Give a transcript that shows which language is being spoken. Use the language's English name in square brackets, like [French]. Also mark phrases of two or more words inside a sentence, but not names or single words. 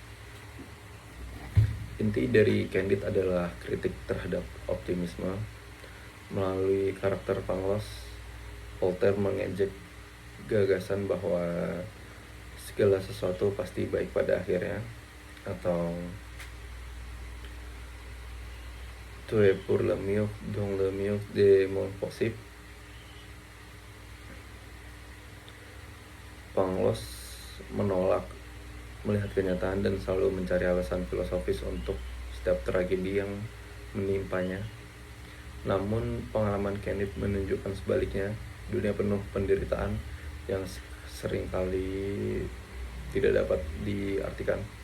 [Indonesian] Inti dari Candide adalah kritik terhadap optimisme. Melalui karakter Pangloss, Voltaire mengejek gagasan bahwa segala sesuatu pasti baik pada akhirnya, atau [French] tout est pour le mieux dans le mieux des mondes possibles. [Indonesian] Pangloss menolak melihat kenyataan dan selalu mencari alasan filosofis untuk setiap tragedi yang menimpanya. Namun pengalaman Candide menunjukkan sebaliknya, dunia penuh penderitaan yang seringkali tidak dapat diartikan.